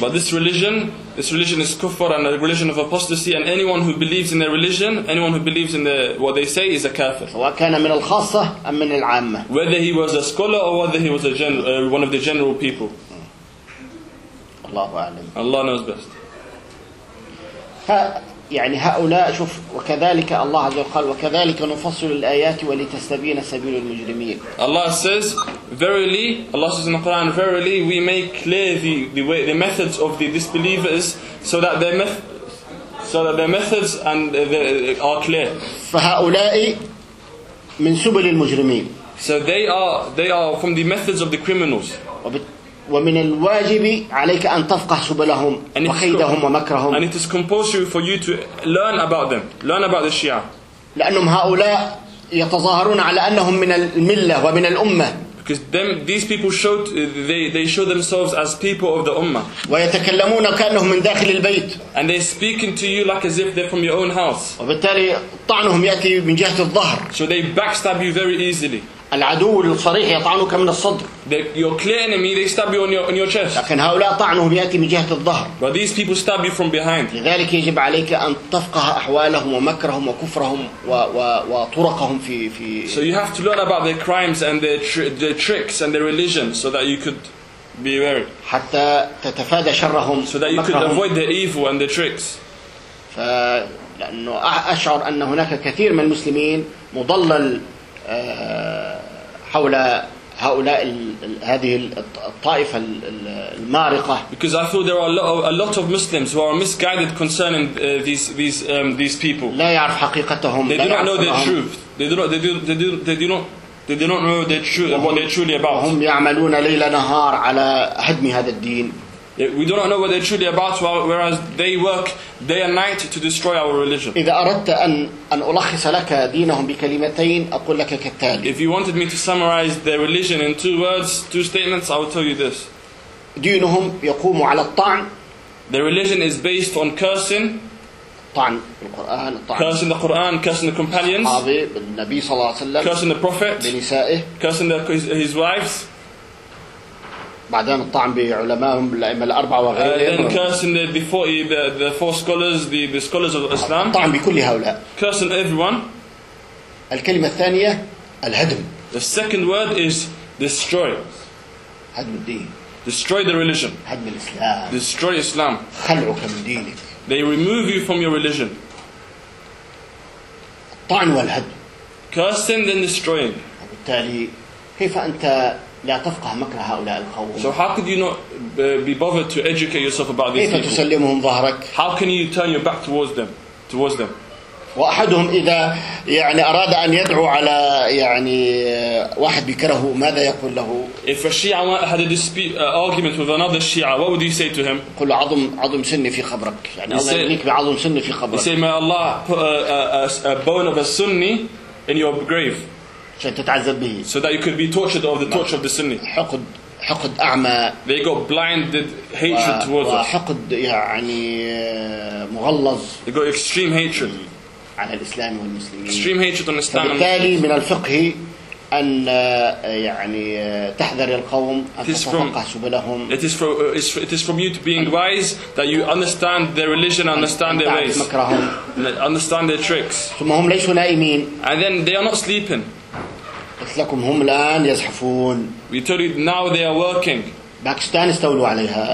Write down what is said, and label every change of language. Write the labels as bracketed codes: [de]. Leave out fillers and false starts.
[en] But this religion is kufr and a religion of apostasy. And anyone who believes in their religion, anyone who believes in what they say, is a kafir. [ar] سواء كان من الخاصة أم من العامة. [en] Whether he was a scholar or whether he was one of the general people. [ar] الله أعلم. [en] Allah knows best. [ar] يعني هؤلاء شوف وكذلك الله عز وجل وكذلك نفصل الآيات ولتستبين سبيل المجرمين. [en] Allah says, verily, Allah says in the Quran, verily we make clear the methods of the disbelievers so that their methods and they are clear. [ar] فهؤلاء من سبل المجرمين. [en] So they are from the methods of the criminals. [ar] ومن الواجب عليك أن تفقه سبلهم وخيدهم ومكرهم. [en] And it is compulsory for you to learn about them, learn about the Shia. [ar] لأنهم هؤلاء يتظاهرون على أنهم من الملة ومن الأمة. [en] Because these people show themselves as people of the Ummah. [ar] ويتكلمون كأنهم من داخل البيت. [en] And they're speaking to you like as if they're from your own house. [ar] وبالتالي طعنهم يأتي من جهة الظهر. [en] So they backstab you very easily. [ar] العدو الصريح يطعنك من الصدر. [en] Your clear enemy, they stab you on your chest. [ar] لكن هؤلاء طعنهم يأتي من جهة الظهر. [en] But these people stab you from behind. [ar] لذلك يجب عليك أن تفقه أحوالهم ومكرهم وكفرهم وطرقهم في. [en] So you have to learn about their crimes and their tricks and their religion so that you could be wary. [ar] حتى تتفادى شرهم. [en] So that you could avoid their evil and their tricks. [ar] فلأنه أشعر أن هناك كثير من المسلمين مضلل. حول هؤلاء هذه الطائفة المارقة. [en] Because I feel there are a lot of Muslims who are misguided concerning these people. [ar] لا يعرف حقيقتهم. [en] They do not know their truth. They do not know what they're truly about. [ar] هم يعملون ليل نهار على هدم هذا الدين. [en] We do not know what they're truly about, whereas they work day and night to destroy our religion. [ar] إذا أردت أن ألخص لك دينهم بكلمتين أقول لك كالتالي. [en] If you wanted me to summarize their religion in two words, two statements, I would tell you this. [ar] دينهم يقوم على الطعن. [en] Their religion is based on cursing. [ar] طعن القرآن. [en] Cursing the Quran, cursing the companions. [ar] صحابي النبي صلى الله عليه وسلم. [en] Cursing the prophet. [ar] بنسائه. [en] Cursing his wives. [ar] بعدين الطعن بعلمائهم الأئمة الأربعة وغيرهم. [en] Then cursing the four scholars, the scholars of Islam. [ar] طعن بكل هؤلاء. [en] Cursing everyone. [ar] الكلمة الثانية الهدم. [en] The second word is destroy. [ar] هدم الدين. [en] Destroy the religion. [ar] هدم الإسلام. [en] Destroy Islam. [ar] خلعك من دينك. [en] They remove you from your religion. [ar] الطعن والهدم. [en] Cursing then destroying. [ar] وبالتالي كيف أنت لا تفقه مكر هؤلاء القوم. [en] So how could you not be bothered to educate yourself about these people? [ar] كيف تسلمهم ظهرك؟ [en] How can you turn your back towards them? [ar] وأحدهم إذا يعني أراد أن يدعو على يعني واحد بكره ماذا يقول له؟ [en] If a Shia had a argument with another Shia, what would you say to him? [ar] قل له عظم سني في خبرك. يعني الله يبنيك بعظم سني في خبرك. [en] You say may Allah put a bone of a Sunni in your grave. So that you could be tortured of the torture of the Sunni. [ar] حقد أعمى. [en] They got blinded hatred towards us. [ar] حقد يعني مغلظ. [en] They got extreme hatred. [ar] على الإسلام والمسلمين. [en] Extreme hatred on Islam. [ar] فبالتالي من الفقه أن يعني تحذر القوم أن تتفقه سبلهم. [en] It is from you to being wise that you understand their religion, understand their ways, understand their tricks. [ar] ثم هم ليسوا نائمين. [en] And then they are not sleeping. [ar] لكم هم الآن يزحفون. [en] We tell you now they are working. [ar] باكستان استولوا عليها.